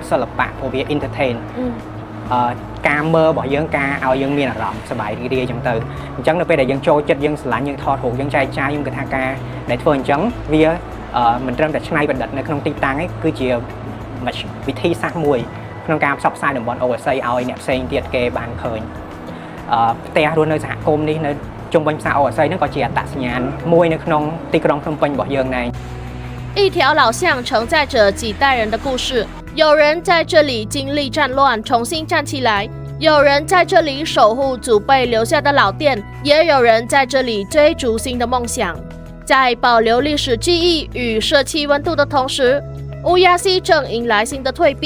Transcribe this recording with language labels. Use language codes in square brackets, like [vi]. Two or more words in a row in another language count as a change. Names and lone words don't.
[km] ចិត្តសិល្បៈព្រោះវា entertain ការមើលរបស់យើងការឲ្យយើងមានអារម្មណ៍សប្បាយរីករាយអញ្ចឹងទៅអញ្ចឹងនៅពេលដែលយើងចូលចិត្តយើងស្រឡាញ់យើងថតរូបយើងចែកចាយខ្ញុំគិតថាការដែលធ្វើអញ្ចឹងវាមិនត្រឹមតែច្នៃប្រឌិតនៅក្នុងទីតាំងទេគឺជាវិធីសាស្ត្រមួយក្នុងការផ្សព្វផ្សាយតំបន់អូស័យឲ្យអ្នកផ្សេងទៀតគេបានឃើញផ្ទះរស់នៅសហគមន៍នេះនៅជុំវិញផ្សារអូស័យហ្នឹងក៏ជាអត្តសញ្ញាណមួយនៅក្នុងទីក្រុងភ្នំពេញរបស់យើងដែរ [zh] 一条老巷承载着几代人的故事，有人在这里经历战乱，重新站起来；有人在这里守护祖辈留下的老店，也有人在这里追逐新的梦想。在保留历史记忆与社区温度的同时，乌鸦溪正迎来新的蜕变。